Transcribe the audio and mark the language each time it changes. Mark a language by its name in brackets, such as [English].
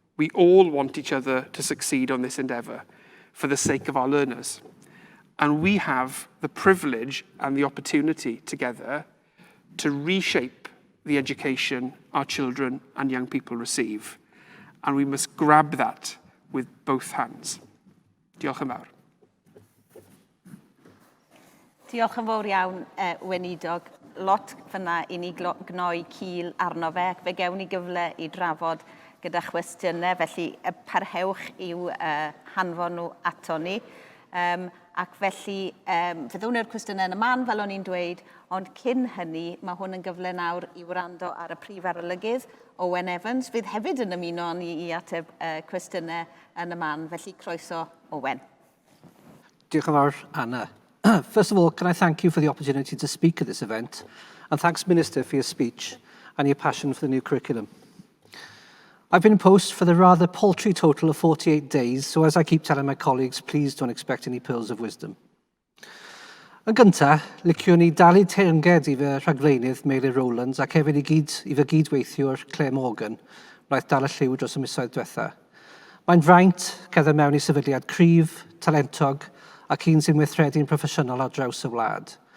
[English] We all want each other to succeed on this endeavour for the sake of our learners. And we have the privilege and the opportunity together to reshape the education our children and young people receive. And we must grab that with both hands. [Welsh] Diolch yn fawr. Diolch yn fawr iawn, Gweinidog. Lot fyna i ni gnoi cil arno fe, ac fe gewn ni gyfle i drafod gyda chwestiynau, felly parhewch i'w hanfon nhw ato ni. Ac felly, fe ddwn i'r cwestiynau yn y man, fel o'n i'n dweud, ond cyn hynny, mae hwn yn gyfle nawr i wrando ar y Prif Arolygydd, Owen Evans, fydd hefyd yn ymuno ni i ateb cwestiynau yn y man, felly croeso Owen. Diolch yn fawr, Anna. [English] First of all, can I thank you for the opportunity to speak at this event, and thanks, Minister, for your speech and your passion for the new curriculum. I've been in post for the rather paltry total of 48 days, so as I keep telling my colleagues, please don't expect any pearls of wisdom. [Welsh] Yn gyntaf, liciwn ni dalu teyrnged i fy rhagflaenydd Meilir Rowlands ac hefyd i fy gydweithiwr Claire Morgan, wnaeth dal y lliw dros y misoedd diwetha. Mae'n fraint cerdded mewn i sefydliad cryf, talentog ac un sy'n weithredu'n proffesiynol ar draws y wlad.